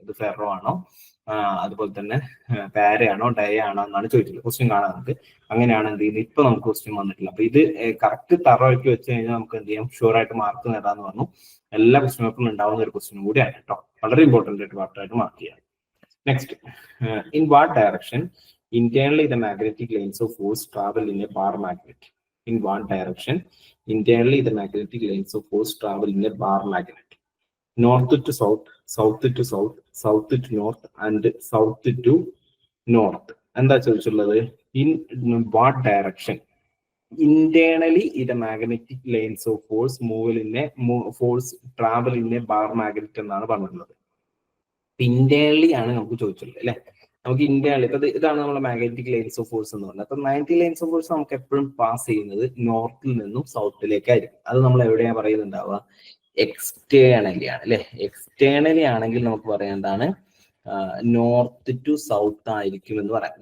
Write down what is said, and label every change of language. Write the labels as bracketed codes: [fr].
[ml] ഇത് ഫെറോ ആണോ, അതുപോലെ തന്നെ പാരയാണോ ഡയ ആണോ എന്നാണ് ചോദിച്ചത്. ക്വസ്റ്റ്യൻ കാണാൻ നമുക്ക് അങ്ങനെയാണ് എന്ത് ചെയ്യുന്നത്. ഇപ്പൊ നമുക്ക് ക്വസ്റ്റ്യൻ വന്നിട്ടില്ല. അപ്പൊ ഇത് കറക്റ്റ് തറവാക്കി വെച്ച് കഴിഞ്ഞാൽ നമുക്ക് എന്ത് ചെയ്യാം, ഷുവർ ആയിട്ട് മാർക്ക് നേടാന്ന് പറഞ്ഞു. എല്ലാ ക്വസ്റ്റ്യൻ പേപ്പറിലും ഉണ്ടാവുന്ന ഒരു ക്വസ്റ്റ്യൻ കൂടിയാണ് കേട്ടോ. വളരെ ഇമ്പോർട്ടന്റ് ആയിട്ട് പാർട്ടായിട്ട് മാർക്ക് ചെയ്യാം. [en] Next, in what direction internally the magnetic lines of force travel in a bar magnet? in one direction. Internally, the magnetic lines of force travel in a bar magnet. North to south, south to south, south to north, and south to north. [ml] എന്താ ചോദിച്ചുള്ളത്? [en] In what direction? Internally, the magnetic lines of force force travel in a bar magnet [ml] എന്നാണ് പറഞ്ഞിട്ടുള്ളത്. Internally ആണ് നമുക്ക് ചോദിച്ചുള്ളത് അല്ലെ. നമുക്ക് internally ഇപ്പൊ ഇതാണ് നമ്മുടെ മാഗ്നറ്റിക് ലൈൻസ് ഓഫ് ഫോഴ്സ് എന്ന് പറയുന്നത്. അപ്പൊ മാഗ്നറ്റിക് ലൈൻസ് ഓഫ് ഫോഴ്സ് നമുക്ക് എപ്പോഴും പാസ് ചെയ്യുന്നത് നോർത്തിൽ നിന്നും സൗത്തിലേക്കായിരിക്കും. അത് നമ്മൾ എവിടെയാ പറയുന്നുണ്ടാവുക? എക്സ്റ്റേണലി ആണ് അല്ലെ. എക്സ്റ്റേണലി ആണെങ്കിൽ നമുക്ക് പറയേണ്ടതാണ് നോർത്ത് ടു സൗത്ത് ആയിരിക്കും എന്ന് പറയാം.